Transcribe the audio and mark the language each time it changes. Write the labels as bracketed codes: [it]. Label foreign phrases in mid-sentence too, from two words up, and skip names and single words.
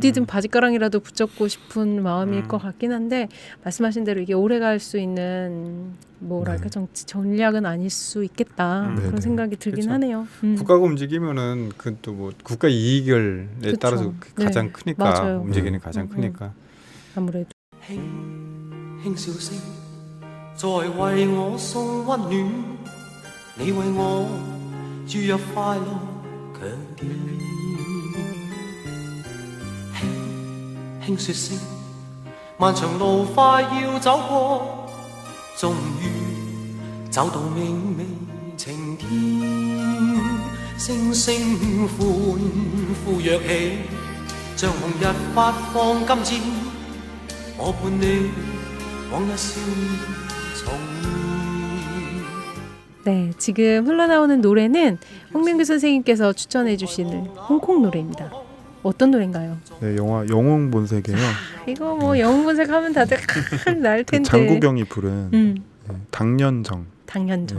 [ko] 어디든 바짓가랑이라도 붙잡고 싶은 마음일 것 같긴 한데 말씀하신 대로 이게 오래 갈 수 있는 뭐랄까 네. 정치 전략은 아닐 수 있겠다 그런 네네. 생각이 들긴 그쵸. 하네요. 국가가 움직이면은 그 또 뭐 국가 이익에 그쵸. 따라서 가장 네. 크니까 맞아요. 움직이는 가장 크니까. 아무래도 [yue] 輕輕笑聲，在為我送溫暖，你為我注入快樂強電。輕輕說聲，漫長路快要走過，終於走到明媚晴天，星星歡呼躍起，像紅日發放金箭。我伴你往日少年重現。 [ko] 네, 지금 흘러나오는 노래는 홍명규 선생님께서 추천해 주시는 홍콩 노래입니다. 어떤 노래인가요? 네, 영화 영웅 본색이에요. 이거 뭐 영웅 본색 하면 다들 날 그 텐데. 장국영이 부른 음, 네, 당년정. 당연정.